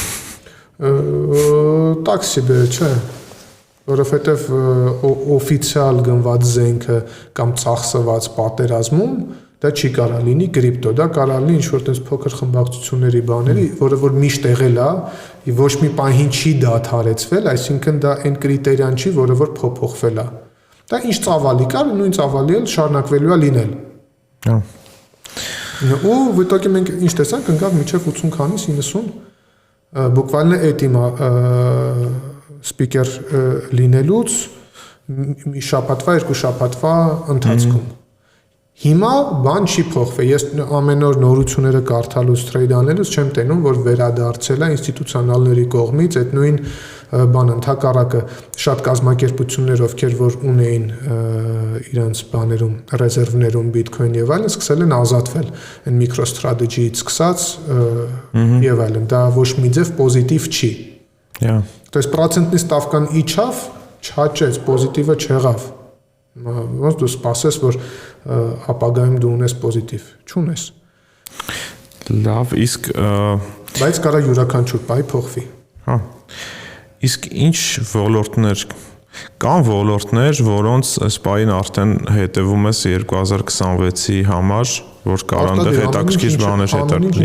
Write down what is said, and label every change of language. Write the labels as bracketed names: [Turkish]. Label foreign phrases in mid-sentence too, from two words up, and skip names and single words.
[Armenian] Տաքսի բեր, չէ։ Որովհետև օֆիցիալ գնված զենքը կամ ծախսված պատերազմում դա չի կարա լինի կրիպտո, դա կարա լինի ինչ-որ տես փոքր խմբակցությունների բաների, որը որ միշտ եղել է, ոչ մի պահին չի դադարեցվել, այսինքն դա այն կրիտերիան չի, որը որ փոփոխվել է։ Դա ինչ ծավալի կար, նույն ծավալի էլ շարունակվելու է լինել։ Ու [Russian] в итоге [Armenian] մենք ինչ տեսանք, ընկավ մինչև 80 քանից 90 բուկվալն է էդ իմա սպիկեր լինելուց մի շաբաթվա, երկու շաբաթվա ընթացքում։ Հիմա բան չի փոխվել։ Ես ամեն օր նորությունները կարդալուց, տրեյդ անելուց չեմ տենում, որ վերադարձել է ինստիտուցիոնալների կողմից այդ նույն բանը, ընդհակառակը շատ կազմակերպություններ, ովքեր որ ունեին իրանց բաներում, ռեզերվներում բիտքոին եւ այլն, սկսել են ազատվել այն MicroStrategy-ից սկսած եւ այլն։ Դա ոչ մի ձև պոզիտիվ չի։ [Russian] То есть процентный ставкան [Armenian] իջավ, չաճեց, պոզիտիվը չեղավ։ Ոնց դու սպասես, որ ապագայում դու ունես պոզիտիվ, չունես։ Լավ, իսկ բայց կարա յուրաքանչյուր բայ փոխվի։ Հա։ Իսկ ինչ ոլորտներ կան ոլորտներ, որոնց այս պահին արդեն հետևում ես 2026-ի համար, որ կարող են հետաքրքիր բաներ հետաքրքիր։